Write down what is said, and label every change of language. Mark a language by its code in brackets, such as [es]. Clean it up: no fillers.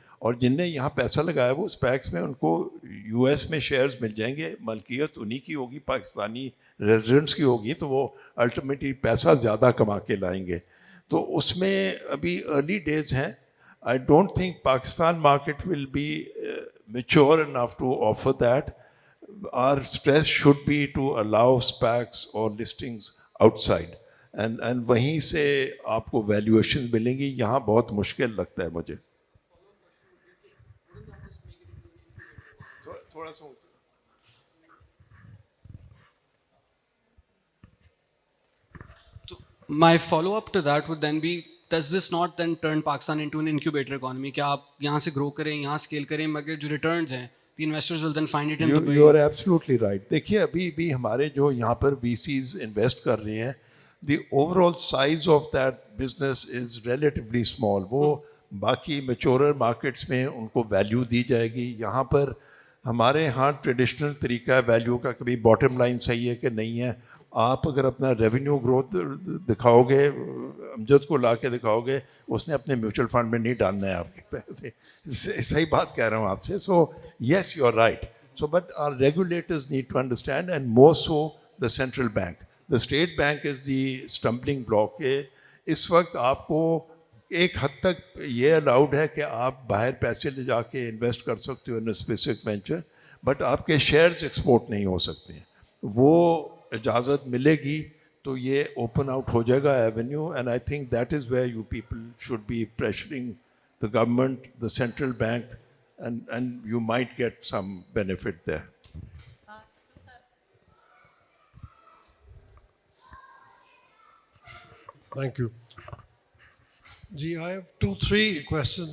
[ur] اور جن نے یہاں پیسہ لگایا وہ اسپیکس میں ان کو یو ایس میں شیئرز مل جائیں گے, ملکیت انہی کی ہوگی, پاکستانی ریزیڈنٹس کی ہوگی, تو وہ الٹیمیٹلی پیسہ زیادہ کما کے لائیں گے. تو اس میں ابھی ارلی ڈیز ہیں. [en] I don't think Pakistan market will be mature enough to offer that. Our stress should be to allow SPACs or listings outside. [ur] And وہیں سے آپ کو ویلیویشن ملیں گی. یہاں بہت مشکل لگتا ہے مجھے. تھوڑا سا [en] My follow-up to that would then be, does this not then turn Pakistan into an incubator economy? [ur] کہ آپ یہاں سے گرو کریں, یہاں اسکیل کریں, مگر جو ریٹرنز ہیں [en] the investors will then find it in Dubai. You are absolutely right. [ur] دیکھیے ابھی بھی ہمارے جو یہاں پر وی سیز انویسٹ کر رہے ہیں, [en] the overall size of that business is relatively small. [ur] وہ باقی میچورر مارکیٹس میں ان کو ویلیو دی جائے گی. یہاں پر ہمارے یہاں ٹریڈیشنل طریقہ ہے ویلیو کا, کبھی باٹم لائن صحیح ہے کہ نہیں ہے. آپ اگر اپنا ریونیو گروتھ دکھاؤ گے, امجد کو لا کے دکھاؤ گے, اس نے اپنے میوچل فنڈ میں نہیں ڈالنا ہے آپ کے پیسے. صحیح بات کہہ رہا ہوں آپ سے. [en] So yes you are right. So but our regulators need to understand, and more so the central bank. The State Bank is the stumbling block. [ur] کہ اس وقت آپ کو ایک حد تک یہ الاؤڈ ہے کہ آپ باہر پیسے لے جا کے انویسٹ کر سکتے ہو [en] in specific venture, [ur] بٹ آپ کے شیئرز ایکسپورٹ نہیں ہو سکتے ہیں. وہ اجازت ملے گی تو یہ اوپن آؤٹ ہو جائے گا avenue. [en] And I think that is where you people should be pressuring the government, the central bank, and you might get some benefit there. Thank you. Gee, I have 2-3 questions.